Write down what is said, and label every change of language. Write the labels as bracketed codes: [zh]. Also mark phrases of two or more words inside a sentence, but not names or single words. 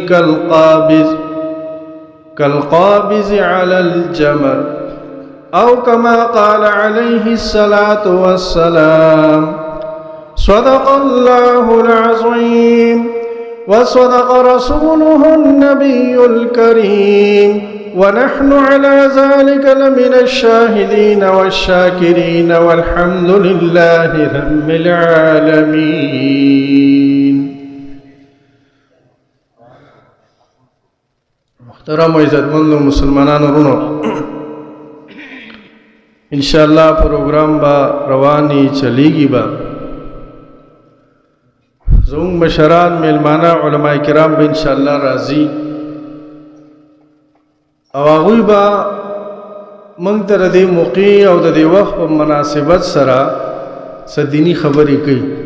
[ar] كالقابض على الجمر أو كما قال عليه الصلاة والسلام صدق الله العظيم وصدق رسوله النبي الكريم ونحن على ذلك لمن الشاهدين والشاكرين والحمد لله رب العالمين. [ps] محترم و عزتمند مسلمانان ورونو، انشاءاللہ پروگرام با روانی چلیگی با زمون مشران میلمانه علماء کرام به انشاءاللہ راضی او هغوی به موږ ته د دې موقع او د دې وخت په مناسبت سره څه دیني خبرې کوي.